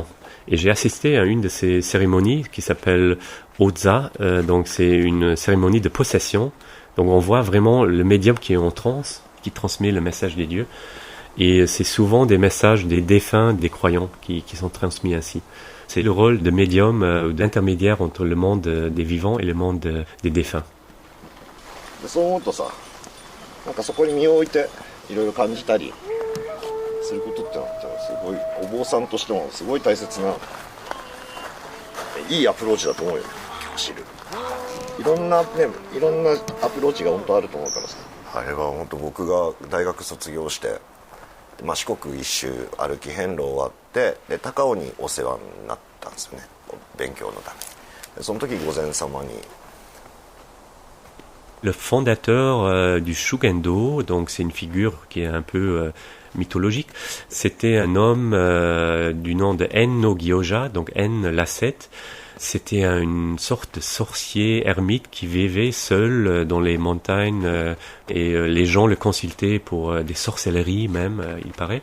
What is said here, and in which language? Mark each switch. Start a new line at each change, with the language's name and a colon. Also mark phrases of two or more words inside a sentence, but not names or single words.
French: Et j'ai assisté à une de ces cérémonies qui s'appelle Oza, donc c'est une cérémonie de possession. Donc on voit vraiment le médium qui est en transe, qui transmet le message des dieux. Et c'est souvent des messages des défunts, des croyants qui sont transmis ainsi. C'est le rôle de médium, d'intermédiaire entre le monde des vivants et le monde des défunts.
Japanese: そーっとさ、なんかそこに身を置いていろいろ感じたりすることってのはすごいお坊さんとしてもすごい大切ないいアプローチだと思うよ。走る。いろんなアプローチが本当あると思うからさ。あれは本当僕が大学卒業して、四国一周歩き遍路終わってで高尾にお世話になったんですよね。勉強のために。その時御前様に。
French: Le fondateur du Shugendo, donc c'est une figure qui est un peu mythologique, c'était un homme du nom de En no Gyoja, donc En l'ascète. C'était une sorte de sorcier ermite qui vivait seul dans les montagnes et les gens le consultaient pour des sorcelleries même, il paraît.